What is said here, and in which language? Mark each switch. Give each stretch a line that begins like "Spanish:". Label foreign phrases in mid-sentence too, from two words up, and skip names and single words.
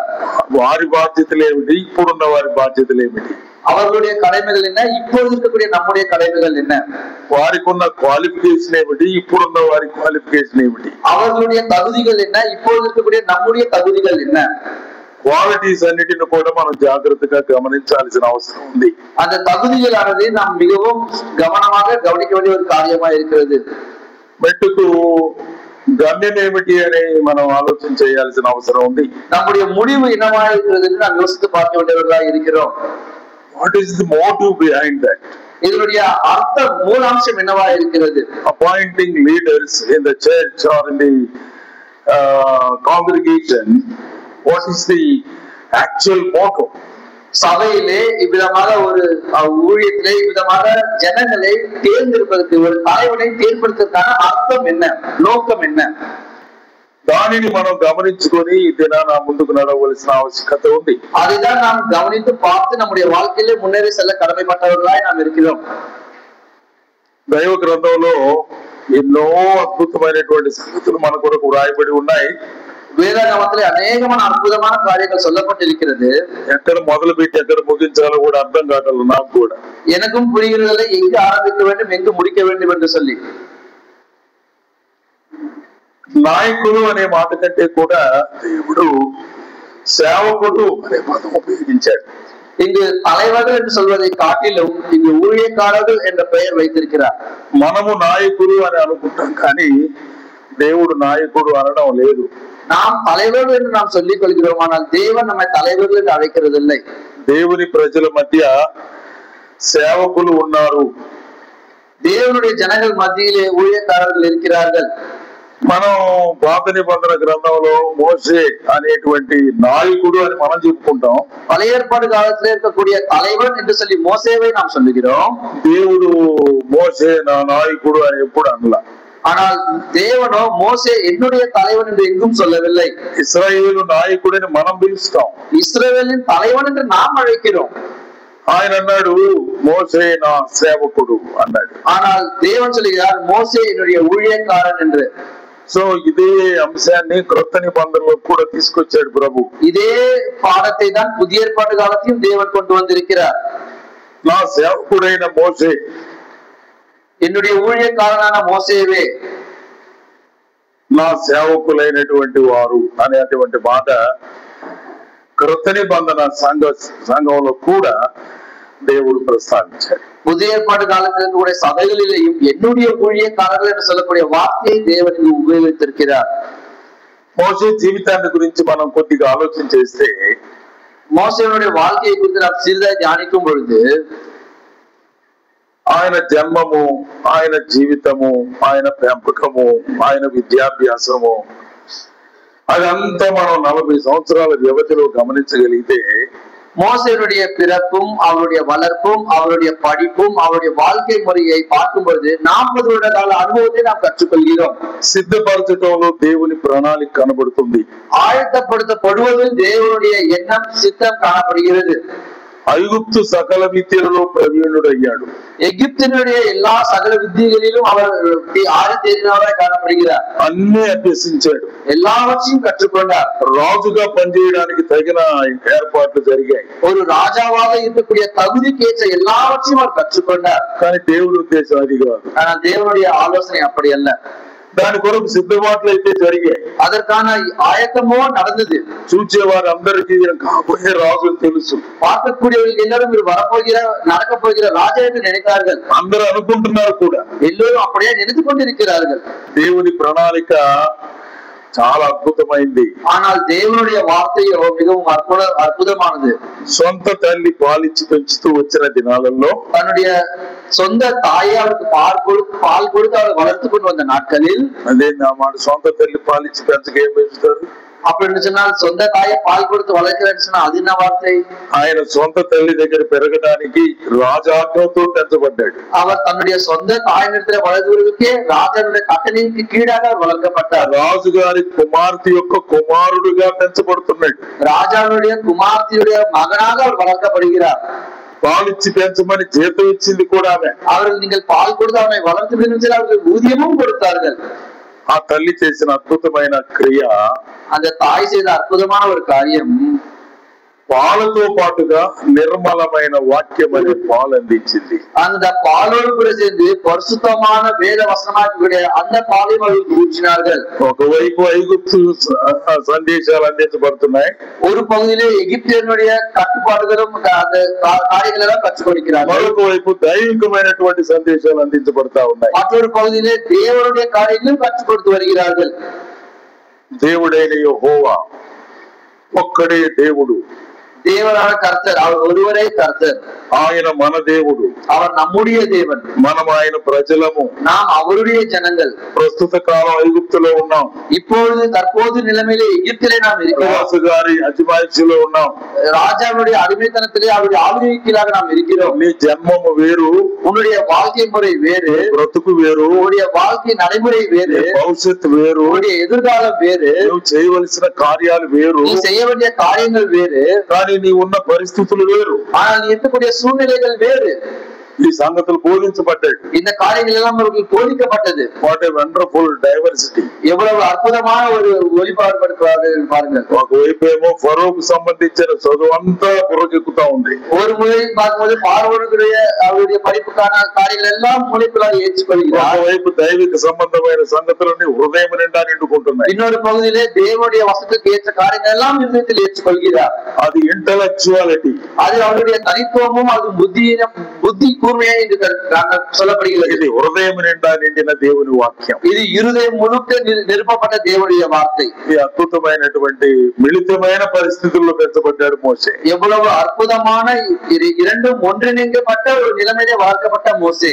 Telugu: వారి బాధ్యతలు ఏమిటి? ఇప్పుడున్న వారి బాధ్యతలు ఏమిటి?
Tamil: அவர்களுடைய கடமைகள் என்ன, இப்பொழுது இருக்கக்கூடிய நம்முடைய கடமைகள் என்ன?
Telugu: వారికి ఉన్న క్వాలిఫికేషన్ ఏమిటి? ఇప్పుడున్న వారి క్వాలిఫికేషన్ ఏమిటి?
Tamil: அவர்களுடைய தகுதிகள் என்ன, இப்பொழுது இருக்கக்கூடிய நம்முடைய தகுதிகள் என்ன?
Telugu: క్వాలిటీస్ అన్నిటిని కూడా మనం జాగ్రత్తగా గమనించాల్సిన అవసరం ఉంది.
Tamil: அந்த தகுதிகளானது நாம் மிகவும் கவனமாக கவனிக்க வேண்டிய ஒரு காரியமா இருக்கிறது.
Telugu: మెట్టుకు గమ్యం ఏమిటి అని మనం ఆలోచన చేయాల్సిన అవసరం ఉంది.
Tamil: நம்முடைய முடிவு என்னவா இருக்கிறது என்று நாம் யோசித்து பார்க்க வேண்டியவர்களா இருக்கிறோம்.
English: What is the motive behind that?
Tamil: இதனுடைய அர்த்த மூலாம்சம் என்னவா இருக்கிறது?
English: Appointing leaders in the church or in the congregation, what is the actual motive?
Tamil: சபையிலே இவ்விதமாக ஒரு ஊழியத்திலே இவ்விதமாக ஜனங்களை தேர்ந்தெடுப்பதற்கு, ஒரு தலைவனை தேர்ந்தெடுப்பதற்கான அர்த்தம் என்ன, நோக்கம் என்ன?
Telugu: దానిని మనం గమనించుకొని ఈ దినాన ముందుకు నడవలసిన ఆవశ్యకత ఉంది.
Tamil: அதைதான் நாம் கவனித்து பார்த்து நம்முடைய வாழ்க்கையிலே முன்னேறி செல்ல கடமைப்பட்டவர்களாய் நாம் இருக்கிறோம்.
Telugu: దైవ గ్రంథంలో ఎన్నో అద్భుతమైనటువంటి సంగతులు మన కొరకు రాయబడి ఉన్నాయి.
Tamil: வேதாகமத்திலே அநேகமான அற்புதமான காரியங்கள் சொல்லப்பட்டிருக்கிறது.
Telugu: ఎక్కడ మొదలు పెట్టి ఎక్కడ ముగించాలో కూడా అర్థం కావట్లేదు నాకు కూడా.
Tamil: எனக்கும் புரிகிறதில்லை எங்கு ஆரம்பிக்க வேண்டும் எங்கு முடிக்க வேண்டும் என்று சொல்லி.
Telugu: నాయకులు అనే మాట కంటే కూడా దేవుడు సేవకుడు అనే పదం ఉపయోగించాడు.
Tamil: இங்கு தலைவர்கள் என்று சொல்வதை காட்டிலும் இங்கு ஊழியக்காரர்கள் என்ற பெயர் வைத்திருக்கிறார்.
Telugu: మనము నాయకులు అని అనుకుంటాం, కానీ దేవుడు నాయకుడు అనడం లేదు.
Tamil: நாம் தலைவர்கள் என்று நாம் சொல்லிக் கொள்கிறோம், ஆனால் தேவன் நம்மை தலைவர்கள் என்று அழைக்கிறதில்லை.
Telugu: దేవుని ప్రజల మధ్య సేవకులు ఉన్నారు.
Tamil: தேவனுடைய ஜனங்கள் மத்தியிலே ஊழியக்காரர்கள் இருக்கிறார்கள்.
Telugu: మనం పాత నిబంధన గ్రంథంలో మోషే అనేటువంటి నాయకుడు అని మనం చెప్పుకుంటాం.
Tamil: பழைய ஏற்பாடு காலத்திலே இருக்கக்கூடிய தலைவன் என்று சொல்லி மோசேவை நாம் சொல்லுகிறோம்.
Telugu: దేవుడు మోషే నా నాయకుడు అని ఎప్పుడు అనలా.
Tamil: ஆனால் தேவனோ மோசே என்னுடைய தலைவன் என்று எங்கும் சொல்லவில்லை.
Telugu: ఇశ్రాయేలు నాయకుడని మనం పిలుస్తాం,
Tamil: இஸ்ரவேலின் தலைவன் என்று நாம் அழைக்கிறோம்.
Telugu: ఆయన అన్నాడు మోసే నా సేవకుడు అన్నాడు.
Tamil: ஆனால் தேவன் சொல்லுகிறார் மோசே என்னுடைய ஊழியக்காரன் என்று.
Telugu: సో ఇదే అంశాన్ని క్రొత్త నిబంధనలో కూడా తీసుకొచ్చాడు ప్రభు.
Tamil: இதே பாடத்தை தான் புதிய ஏற்பாட்டு காலத்தையும் தேவன் கொண்டு வந்திருக்கிறார்.
Telugu: నా సేవకుడైన మోషే,
Tamil: என்னுடைய ஊழியக்காரனான மோசேவே,
Telugu: నా సేవకులైనటువంటి వారు అనేటువంటి మాట క్రొత్త నిబంధన సంఘంలో కూడా దేవుడు ప్రస్తావించాడు.
Tamil: புதிய ஏற்பாட்டு காலத்தில் கூட சபைகளிலேயும் என்னுடைய ஊழியக்காரர்கள் என்று சொல்லக்கூடிய வார்த்தையை தேவன் இங்கு உபயோகித்திருக்கிறார்.
Telugu: మోషే జీవితాన్ని గురించి మనం కొద్దిగా ఆలోచన చేస్తే,
Tamil: மோசேயுடைய வாழ்க்கையை குறித்து நாம் சிறிதாக தியானிக்கும் பொழுது
Telugu: ఆయన జన్మము, ఆయన జీవితము, ఆయన పెంపకము, ఆయన విద్యాభ్యాసము అదంతా మనం 40 సంవత్సరాల వ్యవధిలో గమనించగలిగితే,
Tamil: மோசேயுடைய பிறப்பும் அவருடைய வளர்ப்பும் அவருடைய படிப்பும் அவருடைய வாழ்க்கை முறையை பார்க்கும் பொழுது 40 வருட கால அனுபவத்தை நாம் கற்றுக்கொள்கிறோம்.
Telugu: సిద్ధపరచటంలో దేవుని ప్రణాళిక కనబడుతుంది.
Tamil: ஆயத்தப்படுத்தப்படுவதில் தேவனுடைய எண்ணம் சித்தம் காணப்படுகிறது.
Telugu: ఐగుప్తు సకల విద్యలలో ప్రవీణుడు అయ్యాడు.
Tamil: எகிப்தினுடைய எல்லா சகல வித்தியகளிலும் அவர் ஆதித்தேறினவராய் காணப்படுகிறார்.
Telugu: అన్ని అభ్యసించాడు,
Tamil: எல்லாவற்றையும் கற்றுக்கொண்டார்.
Telugu: రాజుగా పనిచేయడానికి తగిన ఏర్పాట్లు జరిగాయి.
Tamil: ஒரு ராஜாவாக இருக்கக்கூடிய தகுதிக்கு ஏற்ற எல்லாவற்றையும் அவர் கற்றுக்கொண்டார்.
Telugu: కానీ దేవుడి ఉద్దేశం అది కాదు.
Tamil: ஆனால் தேவனுடைய ஆலோசனை அப்படி அல்ல.
Telugu: దాని కొరకు సిద్ధపాట్లు అయితే జరిగాయి,
Tamil: அதற்கான ஆயத்தமோ நடந்தது.
Telugu: చూచేవారు అందరికీ కాబోయే రాజు తెలుసు.
Tamil: பார்க்கக்கூடியவர்கள் எல்லாரும் வரப்போகிற நடக்க போகிற ராஜா என்று நினைத்தார்கள்.
Telugu: అందరూ అనుకుంటున్నారు కూడా,
Tamil: எல்லோரும் அப்படியே நினைத்து கொண்டிருக்கிறார்கள்.
Telugu: దేవుని ప్రణాళిక చాలా అద్భుతమైంది.
Tamil: ஆனால் தேவனுடைய வார்த்தையோ மிகவும் அற்புதமானது.
Telugu: సొంత తల్లి పాలిచ్చి పెంచుతూ వచ్చిన దినాలలో,
Tamil: தன்னுடைய சொந்த தாயை அவருக்கு பால் கொடுத்து அவர் வளர்த்து கொண்டு வந்த நாட்களில்,
Telugu: అదే నా మాట, సొంత తల్లి పాలిచ్చి పెంచక ఏం పెంచుతారు?
Tamil: அப்படின்னு சொன்னால் சொந்த தாயை பால் கொடுத்து வளர்க்கிறேன்னு சொன்னா அது என்ன வார்த்தை?
Telugu: ఆయన సొంత తల్లి దగ్గర పెరగడానికి రాజాజ్ఞతో పెంచబడ్డాడు.
Tamil: அவர் தன்னுடைய சொந்த தாயினிடத்தில் வளர்வதற்கே ராஜாவுடைய கட்டளைக்கு கீழாக அவர் வளர்க்கப்பட்டார்.
Telugu: రాజుగారి కుమార్తె యొక్క కుమారుడుగా పెంచబడుతున్నాడు.
Tamil: ராஜாவுடைய குமார்த்தியுடைய மகனாக அவர் வளர்க்கப்படுகிறார்.
Telugu: పాలిచ్చి పెంచమని జీతం ఇచ్చింది కూడా ఆమె.
Tamil: அவர்கள் நீங்கள் பால் கொடுத்து அவனை வளர்த்து அவர்கள் ஊதியமும் கொடுத்தார்கள்.
Telugu: ఆ తల్లి చేసిన అద్భుతమైన క్రియ,
Tamil: அந்த தாய் செய்த அற்புதமான ஒரு காரியம்,
Telugu: పాలతో పాటుగా నిర్మలమైన వాక్యం అనే పాలు అందించింది.
Tamil: அந்த பாலோடு கூட சேர்ந்து பரிசுத்தமான வேத வசனமாகக்கூடிய அந்த பாலையும் அவர்கள் ஊற்றினார்கள்.
Telugu: ఒకవైపు ఐగుప్తు సందేశాలు అందించబడుతున్నాయి,
Tamil: ஒரு பகுதியிலே எகிப்தியனுடைய கட்டுப்பாடுகளும் அந்த காரியங்கள் எல்லாம் கற்றுக் கொடுக்கிறார்கள்.
Telugu: మరొక వైపు దైవికమైనటువంటి సందేశాలు అందించబడతా ఉన్నాయి.
Tamil: மற்றொரு பகுதியிலே தேவனுடைய காரியங்களும் கற்றுக் கொடுத்து வருகிறார்கள்.
Telugu: దేవుడైన యెహోవా ఒక్కడే దేవుడు,
Tamil: தேவனான கர்த்தர், அவர் ஒருவரே கர்த்தர்.
Telugu: ఆయన మన దేవుడు,
Tamil: அவர் நம்முடைய தேவன்,
Telugu: మనం ఆయన ప్రజలము.
Tamil: நாம் அவருடைய ஜனங்கள்.
Telugu: ప్రస్తుత కాలం ఐగుప్తులో ఉన్నాం,
Tamil: இப்பொழுது தற்போது நிலைமையிலே எகிப்திலே நாம் இருக்கிறோம்.
Telugu: రాజుగారి అజమాయిషిలో ఉన్నాం,
Tamil: ராஜாவுடைய அடிமைத்தனத்திலே அவருடைய ஆளுகைக்கீழாக நாம் இருக்கிறோம்.
Telugu: నీ జన్మము వేరు,
Tamil: உன்னுடைய வாழ்க்கை முறை வேறு,
Telugu: బ్రతుకు వేరు,
Tamil: உன்னுடைய வாழ்க்கை நடைமுறை வேறு,
Telugu: భవిష్యత్తు వేరు,
Tamil: உன்னுடைய எதிர்காலம் வேறு,
Telugu: నువ్వు చేయవలసిన కార్యాలు వేరు,
Tamil: நீ செய்ய வேண்டிய காரியங்கள் வேறு,
Telugu: కానీ నీ ఉన్న పరిస్థితులు వేరు,
Tamil: ஆனால் நீ இருக்கக்கூடிய சூழ்நிலைகள் வேறு.
Telugu: ఈ సంగతులు బోధించబడ్డాడు.
Tamil: இந்த காரியங்கள் எல்லாம் அவர்களுக்கு போதிக்கப்பட்டது.
English: What a wonderful diversity!
Tamil: எவ்வளவு அற்புதமான ஒரு ஒளிபாடுபடுத்துவார்கள் பாருங்கள்.
Telugu: ఒకవైపు ఏమో ఫరోకు సంబంధించిన చదువు అంతా పురకెక్కుతా ఉంది.
Tamil: ஒரு முறை பார்க்கும்போது பார்வோனுடைய அவருடைய படிப்புக்கான காரியங்கள் எல்லாம் மூளைக்குள்ளாக ஏற்றுக்கொள்கிறார்.
Telugu: ఒకవైపు దైవిక సంబంధమైన సంగతులన్నీ హృదయం నిండా నిండుకుంటున్నాయి.
Tamil: இன்னொரு பகுதியிலே தேவனுடைய வசனத்துக்கு ஏற்ற காரியங்கள் எல்லாம் இருதயத்தில் ஏற்றுக்கொள்கிறார்.
Telugu: అది ఇంటలెక్చువాలిటీ,
Tamil: அது அவருடைய தனித்துவமும் அது புத்தி கூர்மையா என்று சொல்லப்படுகிறது.
Telugu: ఇది హృదయం నిండా నిండిన దేవుని వాక్యం.
Tamil: இது இருதயம் முழுக்க நிரப்பப்பட்ட தேவனுடைய வார்த்தை.
Telugu: ఈ అద్భుతమైనటువంటి మిళితమైన పరిస్థితుల్లో పెంచబడ్డాడు మోసే.
Tamil: எவ்வளவு அற்புதமான இரண்டும் ஒன்றிணைக்கப்பட்ட ஒரு நிலைமையிலே வளர்க்கப்பட்ட மோசே.